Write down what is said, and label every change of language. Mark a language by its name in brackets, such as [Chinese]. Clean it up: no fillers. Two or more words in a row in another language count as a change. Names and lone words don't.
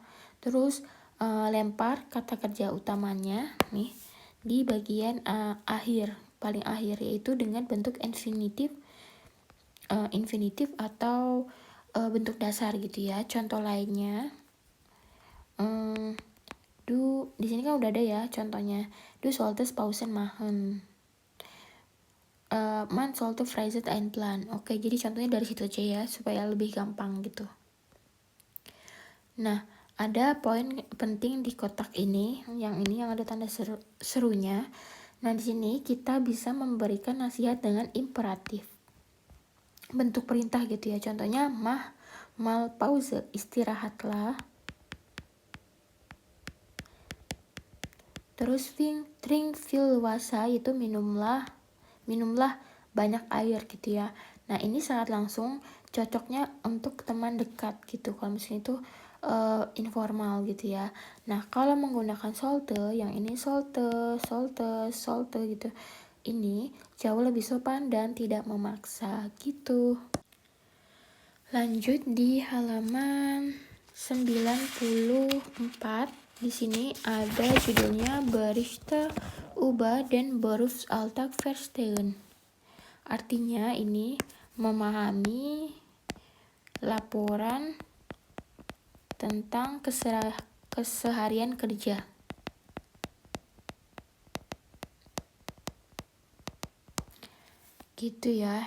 [Indonesian] Terus lempar kata kerja utamanya nih di bagian akhir, paling akhir, yaitu dengan bentuk infinitif atau bentuk dasar gitu ya. Contoh lainnya, du, di sini kan udah ada ya contohnya. [German] Du solltest Pausen machen. Man sollte Freizeit einplanen. [Indonesian] Oke, jadi contohnya dari situ aja ya supaya lebih gampang gitu. Nah, ada poin penting di kotak ini, yang ada tanda serunya. Nah, di sini kita bisa memberikan nasihat dengan imperatif, bentuk perintah gitu ya. Contohnya [German] mal Pause, [Indonesian] istirahatlah. [German] Terus trink viel Wasser, [Indonesian] itu minumlah banyak air gitu ya. Nah, ini sangat langsung, cocoknya untuk teman dekat gitu. Kalau misalnya itu informal gitu ya. Nah, kalau menggunakan sollte, yang ini sollte gitu, ini jauh lebih sopan dan tidak memaksa gitu. Lanjut di halaman 94. Di sini ada judulnya [German] Berichte über den Berufsalltag verstehen. [Indonesian] Artinya ini memahami laporan tentang keseharian kerja. Gitu ya.